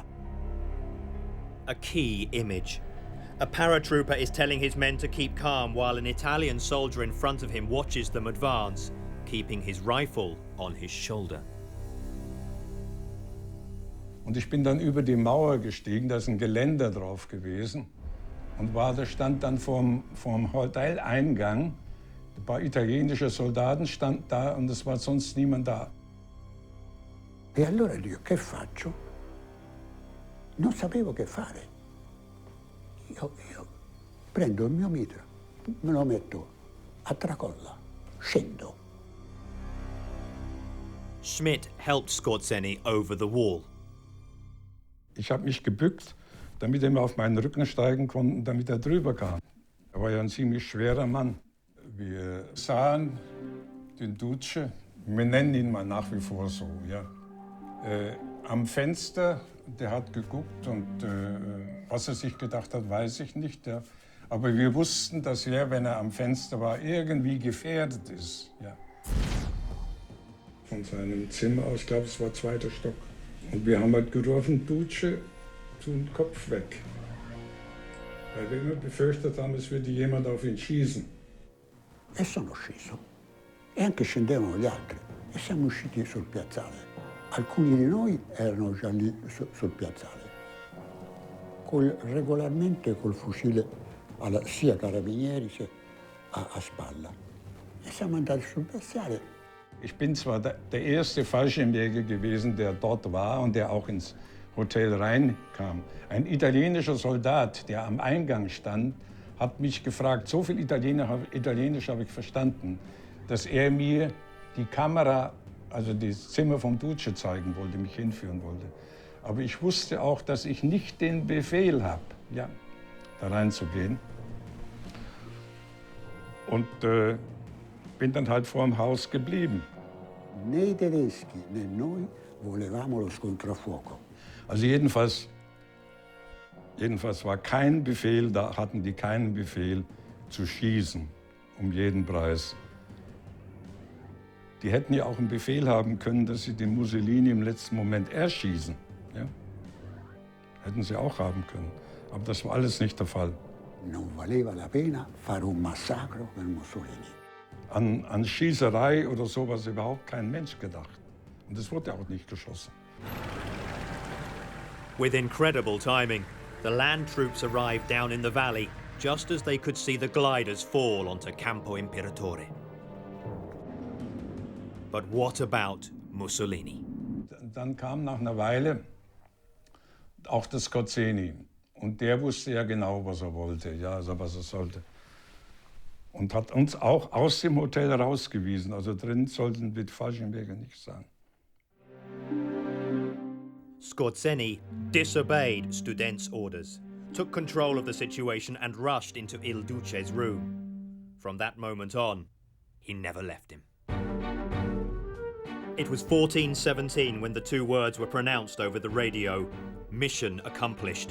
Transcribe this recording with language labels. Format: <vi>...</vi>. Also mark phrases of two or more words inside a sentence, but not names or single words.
<en>A key image. A paratrooper is telling his men to keep calm while an Italian soldier in front of him watches them advance, keeping his rifle on his shoulder.</en> <de>Und ich bin dann über die Mauer gestiegen, da ist ein Geländer drauf gewesen. Und da stand dann vorm Hoteleingang, ein paar italienische Soldaten standen da und es war sonst niemand da.</de> <it>E allora dico, che faccio? Non sapevo che fare. Io prendo il mio mitra, me lo metto a tracolla, scendo.</it> <en>Schmidt helped Skorzeny over the wall.</en> <de>Ich habe mich gebückt, damit er mir auf meinen Rücken steigen konnte, damit er drüber kam. Er war ja ein ziemlich schwerer Mann. Wir sahen den Duce, wir nennen ihn mal nach wie vor so, ja, am Fenster, der hat geguckt und was er sich gedacht hat, weiß ich nicht. Ja. Aber wir wussten, dass er, wenn er am Fenster war, irgendwie gefährdet ist. Ja. Von seinem Zimmer aus, ich glaube, es war 2. Stock. Und wir haben halt gerufen, Duce, tu den Kopf weg. Weil wir immer befürchtet haben, es würde jemand auf ihn schießen.</de> <it>E sono sceso. E anche scendevano gli altri. E siamo usciti sul piazzale. Alcuni di noi erano già lì sul piazzale. Regolarmente col fucile sia carabinieri sia a spalla. E siamo andati sul piazzale.</it> <de>Ich bin zwar der erste Fallschirmjäger gewesen, der dort war und der auch ins Hotel reinkam. Ein italienischer Soldat, der am Eingang stand, hat mich gefragt, so viel Italienisch habe ich verstanden, dass er mir die Kamera, also das Zimmer vom Duce zeigen wollte, mich hinführen wollte. Aber ich wusste auch, dass ich nicht den Befehl habe, ja, da reinzugehen. Und bin dann halt vor dem Haus geblieben.</de> <it>Né i tedeschi né noi volevamo lo scontro a fuoco.</it> <de>Also jedenfalls war kein Befehl, da hatten die keinen Befehl zu schießen, um jeden Preis. Die hätten ja auch einen Befehl haben können, dass sie den Mussolini im letzten Moment erschießen. Ja? Hätten sie auch haben können. Aber das war alles nicht der Fall.</de> <it>Non valeva la pena fare un massacro per Mussolini.</it> <de>An Schießerei oder sowas überhaupt kein Mensch gedacht. Und es wurde auch nicht geschossen.</de> <en>With incredible timing, the land troops arrived down in the valley just as they could see the gliders fall onto Campo Imperatore. But what about Mussolini?</en> <de>Dann kam nach einer Weile auch der Skorzeny. Und der wusste ja genau, was er wollte, ja, also was er sollte. Und hat uns auch aus dem Hotel rausgewiesen. Also drin sollten wir die Fallschirmjäger nicht sein.</de> <en>Skorzeny disobeyed Student's orders, took control of the situation and rushed into Il Duce's room. From that moment on, he never left him. It was 1417 when the two words were pronounced over the radio, "Mission accomplished."</en>